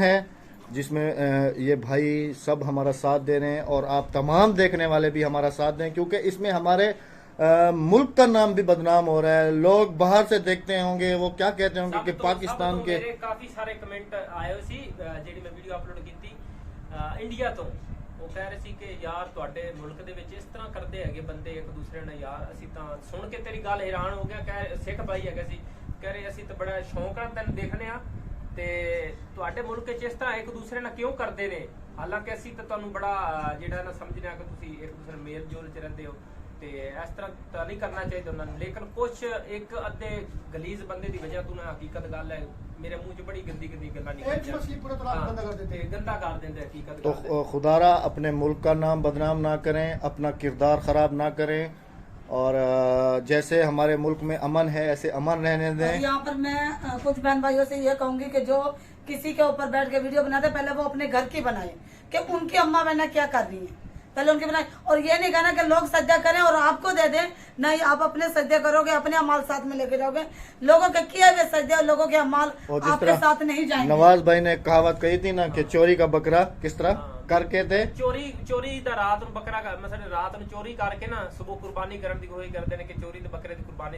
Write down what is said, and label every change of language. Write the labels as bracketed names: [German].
[Hindi] Mission है जिसमें ये भाई सब हमारा साथ दे रहे हैं, और आप तमाम देखने वाले भी हमारा साथ दें, क्योंकि इसमें हमारे मुल्क का नाम भी बदनाम हो रहा है। लोग बाहर से देखते होंगे, वो क्या कहते होंगे कि पाकिस्तान के [Punjabi] मेरे काफी सारे कमेंट आए हो सी ਜਿਹੜੀ ਮੈਂ ਵੀਡੀਓ ਅਪਲੋਡ ਕੀਤੀ ਇੰਡੀਆ ਤੋਂ। ਉਹ ਕਹਿ ਰਹੇ ਸੀ ਕਿ ਯਾਰ ਤੁਹਾਡੇ ਮੁਲਕ ਦੇ ਵਿੱਚ ਇਸ ਤਰ੍ਹਾਂ ਕਰਦੇ ਹੈਗੇ ਬੰਦੇ ਇੱਕ ਦੂਸਰੇ ਨਾਲ। ਯਾਰ ਅਸੀਂ ਤਾਂ ਸੁਣ ਕੇ ਤੇਰੀ ਗੱਲ ਹੈਰਾਨ ਹੋ ਗਿਆ। ਕਹਿ ਸਿੱਖ ਭਾਈ ਹੈਗਾ ਸੀ, ਕਹਿ ਰਹੇ ਅਸੀਂ ਤਾਂ ਬੜਾ ਸ਼ੌਂਕ ਨਾਲ ਤੈਨੂੰ ਦੇਖਨੇ ਆ, ਤੇ ਤੁਹਾਡੇ ਮੁਲਕ 'ਚ ਇਸ ਤਰ੍ਹਾਂ ਇੱਕ ਦੂਸਰੇ ਨਾਲ ਕਿਉਂ ਕਰਦੇ ਨੇ। ਹਾਲਾਂਕਿ ਅਸੀਂ ਤਾਂ ਤੁਹਾਨੂੰ ਬੜਾ ਜਿਹੜਾ ਨਾ ਸਮਝਦੇ ਆ ਕਿ ਤੁਸੀਂ ਇੱਕ ਦੂਸਰੇ ਨਾਲ ਮੇਲ ਜੋਲ 'ਚ ਰਹਿੰਦੇ ਹੋ, ਤੇ ਇਸ ਤਰ੍ਹਾਂ ਤਾਂ ਨਹੀਂ ਕਰਨਾ ਚਾਹੀਦਾ ਉਹਨਾਂ ਨੂੰ। ਲੇਕਿਨ ਕੁਛ ਇੱਕ ਅੱਧੇ ਗਲੀਜ਼ ਬੰਦੇ ਦੀ ਵਜ੍ਹਾ ਤੋਂ ਨਾ ਹਕੀਕਤ ਗੱਲ ਹੈ मेरे मुंह च बड़ी गंदी गंदी गल्लां [Hindi] एक मछली पूरा तालाब गंदा कर देते हैं। गंदा कर देंगे हकीकत तो खुदारा अपने मुल्क का नाम बदनाम ना करें, अपना किरदार ख़राब ना करें, और जैसे हमारे मुल्क में अमन है ऐसे अमन रहने दें। यहाँ पर मैं कुछ बहन भाइयों से ये कहूंगी कि जो किसी के ऊपर बैठ के वीडियो बनाते पहले वो अपने घर की बनाए कि उनकी अम्मा बहना क्या कर रही है, पहले उनकी बनाए। और ये नहीं कहना कि लोग सज्जा करें और आपको दे दें, नहीं, आप अपने सज्जे करोगे, अपने अमाल साथ में लेके जाओगे। लोगों के किए हुए सज्जे और लोगों के अमाल और जिस आपके तरह साथ नहीं जाएंगे। नवाज भाई ने कहावत कही थी ना कि चोरी का बकरा किस तरह करके थे। [Punjabi] ਚੋਰੀ ਦਾ ਰਾਤ ਨੂੰ ਬੱਕਰਾ ਮਸਲੇ ਰਾਤ ਨੂੰ ਚੋਰੀ ਕਰਕੇ ਨਾ ਸਵੇਰ ਕੁਰਬਾਨੀ ਕਰਨ ਦੀ ਕੋਸ਼ਿਸ਼ ਕਰਦੇ ਨੇ ਕਿ ਚੋਰੀ ਤੇ ਬੱਕਰੇ ਦੀ ਕੁਰਬਾਨੀ